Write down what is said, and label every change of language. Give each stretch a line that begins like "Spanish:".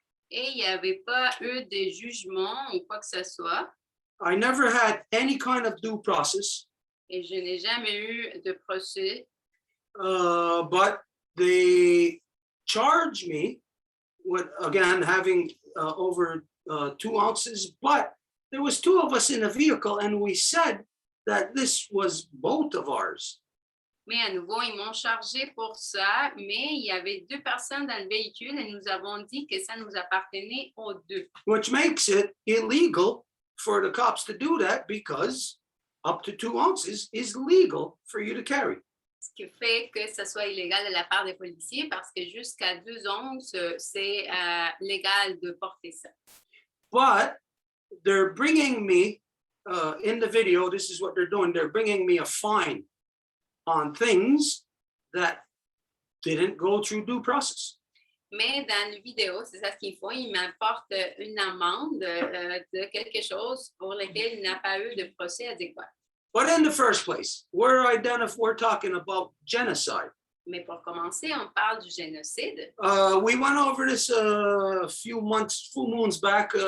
French: Et il n'y avait pas eu de jugement ou quoi que ce soit.
English: I never had any kind of due process,
French: Et je n'ai jamais eu de procès.
English: but they charged me with, again, having over 2 ounces, but there was 2 of us in a vehicle and we said that this was both of ours.
French: Mais à nouveau, ils m'ont chargé pour ça, mais il y avait 2 personnes dans le véhicule et nous avons dit que ça nous appartenait aux 2.
English: Which makes it illegal for the cops to do that because up to 2 ounces is legal for you to carry.
French: Ce qui fait que ça soit illégal de la part des policiers parce que jusqu'à 2 onces, c'est légal de porter ça.
English: But they're bringing me, in the video, this is what they're doing, they're bringing me a fine on things that didn't go through due process.
French: Mais dans la vidéo, c'est ça ce qu'ils font, ils m'apportent une amende de quelque chose pour lequel il n'a pas eu de procès adéquat.
English: But in the first place, we're talking about genocide.
French: Mais pour commencer, on parle du génocide.
English: We went over this a few moons back.